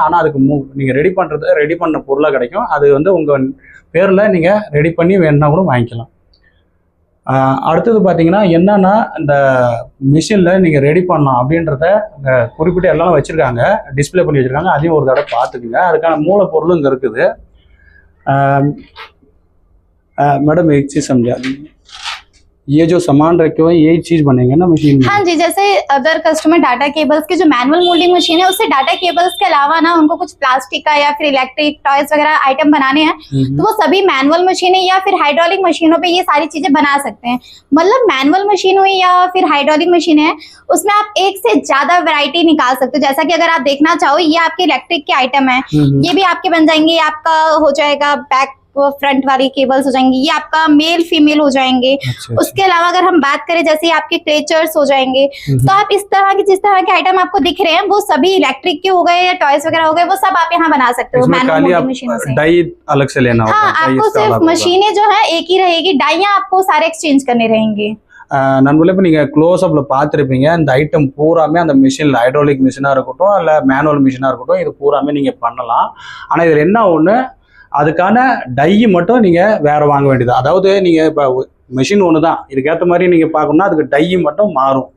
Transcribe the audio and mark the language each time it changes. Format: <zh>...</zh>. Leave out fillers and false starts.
<ta>ஆனால் அதுக்கு நீங்கள் ரெடி பண்ண பொருளாக கிடைக்கும். அது வந்து உங்கள் பேரில் நீங்கள் ரெடி பண்ணி வேணுன்னா கூட வாங்கிக்கலாம். அடுத்தது பார்த்தீங்கன்னா என்னன்னா இந்த மிஷினில் நீங்கள் ரெடி பண்ணலாம் அப்படின்றத குறிப்பிட்ட எல்லாம் வச்சுருக்காங்க, டிஸ்பிளே பண்ணி வச்சுருக்காங்க. அதையும் ஒரு தடவை பார்த்துக்குங்க. அதுக்கான மூலப்பொருளும் இங்கே இருக்குது.</ta> <hi>मैडम एक चीज समझा, ये जो सामान रखे हुए यही चीज बनेंगे ना मशीन में? हाँ जी, जैसे अगर कस्टमर डाटा केबल्स की जो मैनुअल मोल्डिंग मशीन है उससे डाटा केबल्स के अलावा ना उनको कुछ प्लास्टिक का या फिर इलेक्ट्रिक टॉयज वगैरह आइटम बनाने हैं तो वो सभी मैनुअल मशीनें या फिर हाइड्रोलिक मशीनों पे ये सारी चीजें बना सकते हैं. मतलब मैनुअल मशीन हुई या फिर हाइड्रोलिक मशीन है, उसमें आप एक से ज्यादा वैरायटी निकाल सकते हो. जैसा कि अगर आप देखना चाहो ये आपके इलेक्ट्रिक के आइटम है, ये भी आपके बन जाएंगे. ये आपका हो जाएगा बैक फ्रंट वाली केबल्स हो जाएंगी, ये आपका मेल फीमेल हो जाएंगे. उसके अलावा अगर हम बात करें जैसे आपके क्लेचर्स हो जाएंगे, तो आप इस तरह के जिस तरह के आइटम आपको दिख रहे हैं वो सभी इलेक्ट्रिक के हो गए या टॉयज वगैरह हो गए, वो सब आप यहाँ बना सकते हो मैनुअल मशीनों से. डाई अलग से लेना होगा? हाँ, आपको सिर्फ मशीनें जो है एक ही रहेगी, डाइयाँ आपको सारे एक्सचेंज करने रहेंगे.</hi> <ta>நண்பர்களே, இப்போ நீங்கள் க்ளோஸ்அப்பில் பார்த்துருப்பீங்க. இந்த ஐட்டம் பூராமே அந்த மிஷினில் ஹைட்ராலிக் மிஷினாக இருக்கட்டும் இல்லை மேனுவல் மிஷினாக இருக்கட்டும் இது பூராமே நீங்கள் பண்ணலாம். ஆனால் இதில் என்ன ஒன்று, அதுக்கான டை மட்டும் நீங்கள் வேறு வாங்க வேண்டியது. அதாவது நீங்கள் இப்போ மிஷின் ஒன்று தான், இதுக்கேற்ற மாதிரி நீங்கள் பார்க்கணும்னா அதுக்கு டை மட்டும் மாறும்.</ta>